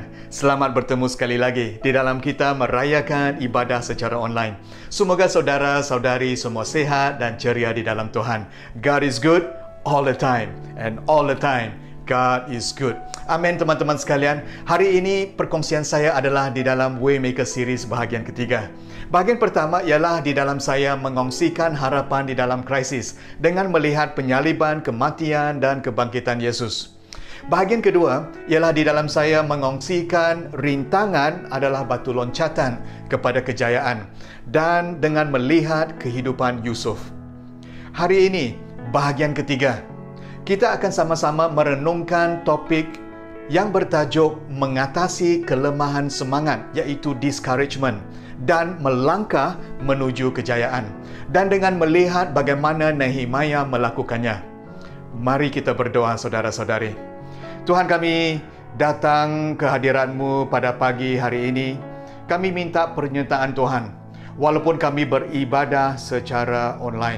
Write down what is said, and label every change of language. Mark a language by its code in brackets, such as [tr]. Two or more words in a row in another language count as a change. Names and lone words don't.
[ms] Selamat bertemu sekali lagi di dalam kita merayakan ibadah secara online. Semoga saudara-saudari semua sehat dan ceria di dalam Tuhan. [en] God is good all the time, and all the time God is good. [ms] Amin teman-teman sekalian. Hari ini perkongsian saya adalah di dalam Waymaker Series bahagian ketiga. Bahagian pertama ialah di dalam saya mengongsikan harapan di dalam krisis dengan melihat penyaliban, kematian dan kebangkitan Yesus. Bahagian kedua ialah di dalam saya mengongsikan rintangan adalah batu loncatan kepada kejayaan dan dengan melihat kehidupan Yusuf. Hari ini bahagian ketiga, kita akan sama-sama merenungkan topik yang bertajuk mengatasi kelemahan semangat, iaitu discouragement, dan melangkah menuju kejayaan, dan dengan melihat bagaimana Nehemiah melakukannya. Mari kita berdoa saudara-saudari. Tuhan, kami datang ke hadirat-Mu pada pagi hari ini. Kami minta penyertaan Tuhan, walaupun kami beribadah secara online.